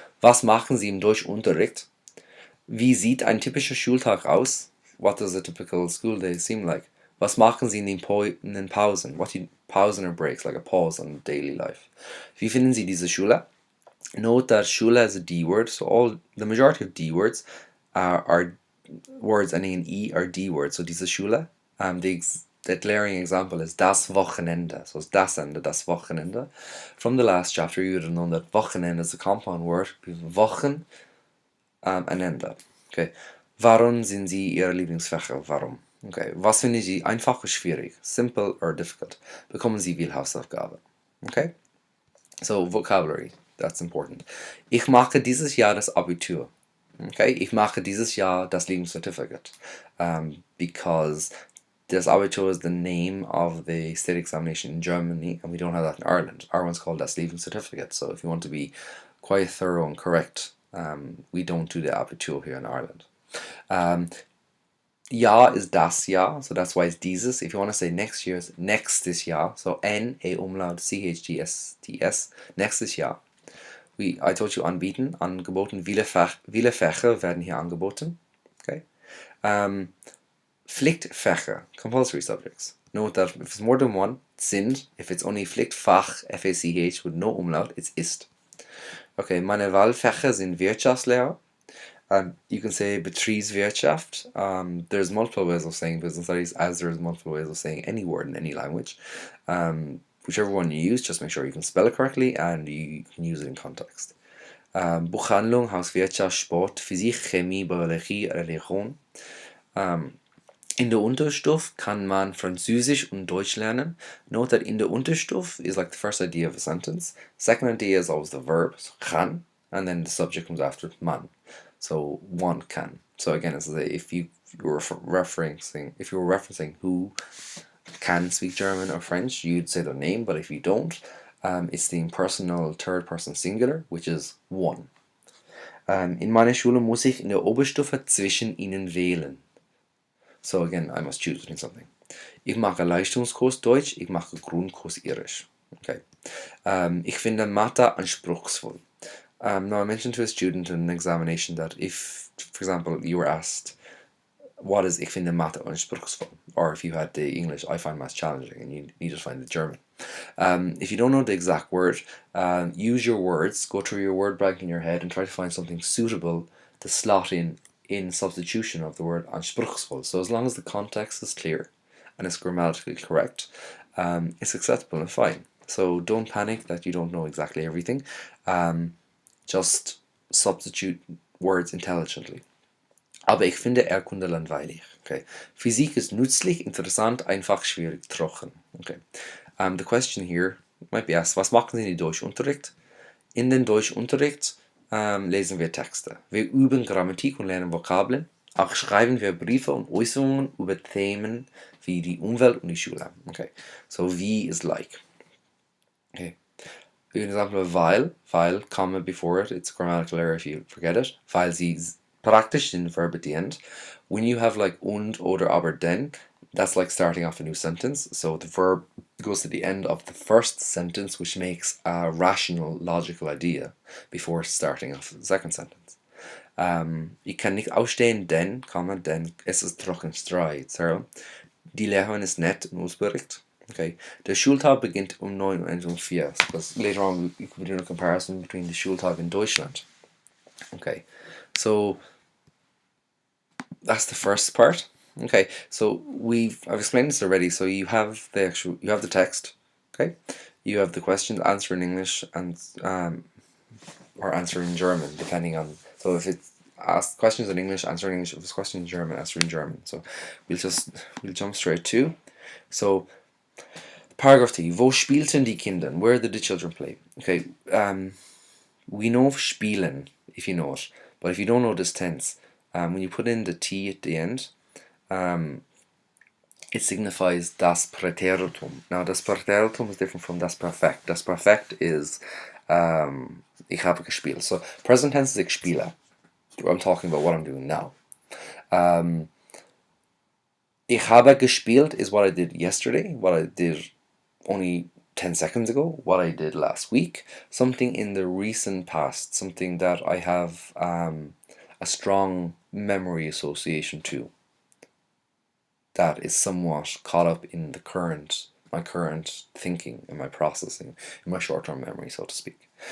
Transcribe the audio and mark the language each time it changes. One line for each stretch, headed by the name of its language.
German: Was machen Sie im Deutschunterricht? Wie sieht ein typischer Schultag aus?
English: What does a typical school day seem like?
German: Was machen Sie in den Pausen?
English: What do Pausen or breaks, like a pause on daily life?
German: Wie finden Sie diese Schule?
English: Note that Schule is a D word, so the majority of D words are words ending in E are D words. So diese Schule, the glaring example is das Wochenende. So it's das Ende, das Wochenende. From the last chapter, you would have known that Wochenende is a compound word.
German: Wochen ein Ende. Okay. Warum sind Sie Ihre Lieblingsfächer? Warum? Okay. Was finden Sie einfach oder schwierig? Simple or difficult? Bekommen Sie viel Hausaufgabe?
English: Okay. So vocabulary, that's important.
German: Ich mache dieses Jahr das Abitur. Okay. Ich mache dieses Jahr das Lieblingscertificate.
English: Because das Abitur is the name of the state examination in Germany, and we don't have that in Ireland. Our one's called das Lieblingscertificate. So if you want to be quite thorough and correct, we don't do the Abitur here in Ireland. Jahr is das Jahr, so that's why it's dieses. If you want to say next year, it's nächstes Jahr. So N, A umlaut, C-H-G-S-T-S, nächstes Jahr.
German: I told you anbieten, angeboten. Viele Fächer werden hier angeboten.
English: Okay. Pflichtfächer, compulsory subjects. Note that if it's more than one, sind. If it's only Pflichtfach, F-A-C-H, with no umlaut, it's ist.
German: Okay, meine Wahlfächer sind Wirtschaftslehre. You can say Betriebswirtschaft.
English: There's multiple ways of saying business studies, as there's multiple ways of saying any word in any language. Whichever one you use, just make sure you can spell it correctly and you can use it in context.
German: Buchhandlung, Hauswirtschaft, Sport, Physik, Chemie, Biologie, Religion. In der Unterstufe kann man Französisch und Deutsch lernen.
English: Note that in der Unterstufe is like the first idea of a sentence. Second idea is always the verb, so kann, and then the subject comes after man. So one can. So again, it's like if you were referencing who can speak German or French, you'd say their name. But if you don't, it's the impersonal third person singular, which is one.
German: In meiner Schule muss ich in der Oberstufe zwischen ihnen wählen.
English: So again, I must choose between something.
German: Ich mache Leistungskurs Deutsch, ich mache Grundkurs Irisch. Okay. Ich finde Mathe anspruchsvoll.
English: Now I mentioned to a student in an examination that if, for example, you were asked, what is ich finde Mathe anspruchsvoll? Or if you had the English, I find math challenging, and you need to find the German. If you don't know the exact word, use your words, go through your word bank in your head and try to find something suitable to slot in substitution of the word anspruchsvoll. So as long as the context is clear and it's grammatically correct, it's acceptable and fine. So don't panic that you don't know exactly everything. Just substitute words intelligently.
German: Aber ich finde Erdkunde langweilig. Okay. Physik ist nützlich, interessant, einfach, schwierig, trocken. Okay.
English: The question here might be asked, was machen Sie in Deutschunterricht?
German: In den Deutschunterricht lesen wir Texte. Wir üben Grammatik und lernen Vokabeln. Auch schreiben wir Briefe und Äußerungen über Themen wie die Umwelt und die Schule.
English: Okay. So wie is like. Okay. An example of weil, comma before it, it's a grammatical error if you forget it. Weil sie praktisch in the verb at the end. When you have like und, oder, aber, denn, that's like starting off a new sentence. So the verb goes to the end of the first sentence, which makes a rational, logical idea before starting off the second sentence.
German: Ich kann nicht ausstehen, denn es ist Trockenstreit. So. Die Lehrerin ist nett und ausbericht. Okay. Der Schultag beginnt um 9 und endet um 4.
English: Because later on we could do a comparison between the Schultag in Deutschland. Okay. So that's the first part. Okay. So I've explained this already. So you have the text. Okay. You have the questions, answer in English and or answer in German, depending on. So if it's asked questions in English, answer in English. If it's questions in German, answer in German. So we'll jump straight to. So paragraph 2. Wo spielten die Kinder? Where did the children play? Okay. We know spielen if you know it, but if you don't know this tense, when you put in the T at the end, it signifies das Präteritum. Now, das Präteritum is different from das Perfekt. Das Perfekt is ich habe gespielt. So, present tense is ich spiele. I'm talking about what I'm doing now. Ich habe gespielt is what I did yesterday, what I did only 10 seconds ago, what I did last week, something in the recent past, something that I have a strong memory association to, that is somewhat caught up in my current thinking and my processing, in my short-term memory, so to speak.